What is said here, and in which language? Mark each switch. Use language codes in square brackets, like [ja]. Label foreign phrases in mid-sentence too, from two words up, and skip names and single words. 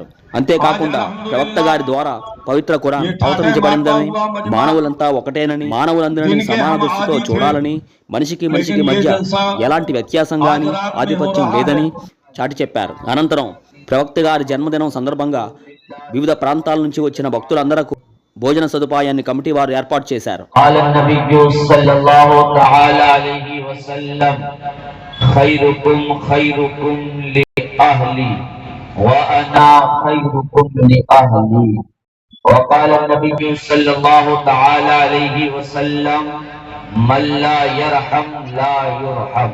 [te] అంతేకాకుండా ప్రవక్త గారి ద్వారా పవిత్ర ఖురాన్ అవతరించబడిందని, మానవులంతా ఒకటేనని, మానవులందరినీ సమాన దృష్టితో చూడాలని, మనిషికి మధ్య ఎలాంటి వ్యత్యాసం గాని ఆధిపత్యం లేదని చాటి చెప్పారు. అనంతరం ప్రవక్త గారి జన్మదినం సందర్భంగా వివిధ ప్రాంతాల నుంచి వచ్చిన భక్తులందరకు భోజన సదుపాయాన్ని కమిటీ వారు ఏర్పాటు చేశారు. [ar] وقال النبي صلى الله تعالى عليه وسلم من لا يرحم لا يرحم.